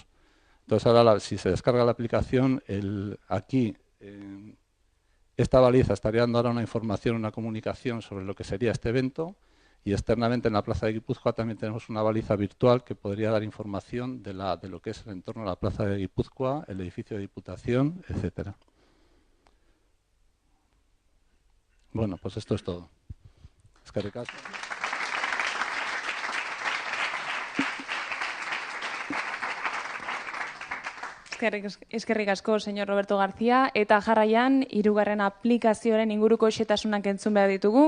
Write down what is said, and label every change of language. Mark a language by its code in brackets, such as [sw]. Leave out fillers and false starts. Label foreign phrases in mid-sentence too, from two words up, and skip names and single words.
[es] Entonces ahora si se descarga la aplicación, aquí esta baliza estaría dando ahora una información, una comunicación sobre lo que sería este evento, y externamente en la Plaza de Guipúzcoa también tenemos una baliza virtual que podría dar información de lo que es el entorno de la Plaza de Guipúzcoa, el edificio de Diputación, etcétera. Bueno, pues esto es todo. [eu] Eskerrik asko. Eskerrik asko, señor Roberto García. Eta jarraian, hirugarren aplikazioaren inguruko xetasunak entzun behar ditugu.